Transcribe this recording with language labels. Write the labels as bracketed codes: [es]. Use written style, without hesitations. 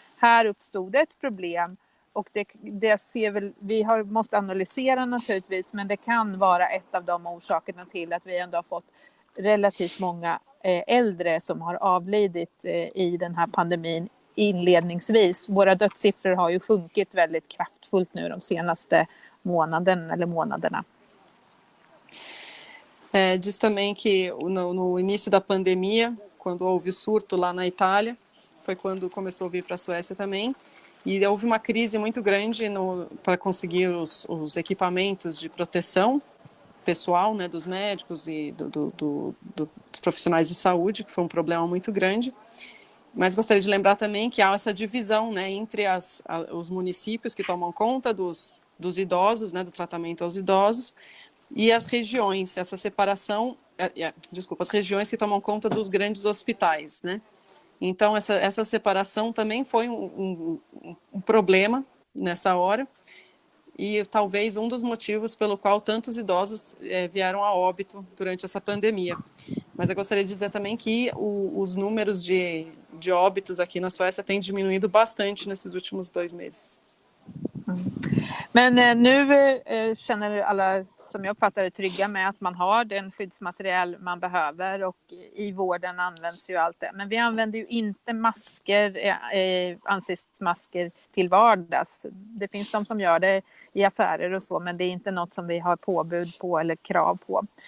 [sv] Här uppstod ett problem. Och det måste analysera naturligtvis, men det kan vara ett av de orsakerna till att vi ändå har fått relativt många äldre som har avlidit i den här pandemin inledningsvis. Våra dödssiffror har ju sjunkit väldigt kraftfullt nu de senaste månaderna. [pt] Diz também que no início da pandemia, quando houve o surto lá na Itália, foi quando começou a vir para a Suécia também, e houve uma crise muito grande para conseguir os equipamentos de proteção pessoal, né, dos médicos e dos profissionais de saúde, que foi um problema muito grande. Mas gostaria de lembrar também que há essa divisão, né, entre os municípios que tomam conta dos idosos, né, do tratamento aos idosos, e as regiões, essa separação, as regiões que tomam conta dos grandes hospitais, né? Então, essa separação também foi um problema nessa hora, e talvez um dos motivos pelo qual tantos idosos vieram a óbito durante essa pandemia. Mas eu gostaria de dizer também que os números de de óbitos aqui na Suécia tem diminuído bastante nesses últimos 2 meses. [sv] Men nu känner alla, som jag uppfattar det, trygga med att man har den skyddsmaterial man behöver, och i vården används ju allt det. Men vi använder ju inte masker, ansiktsmasker till vardags. Det finns de som gör det i affärer och så, men det är inte något som vi har påbud på eller krav på.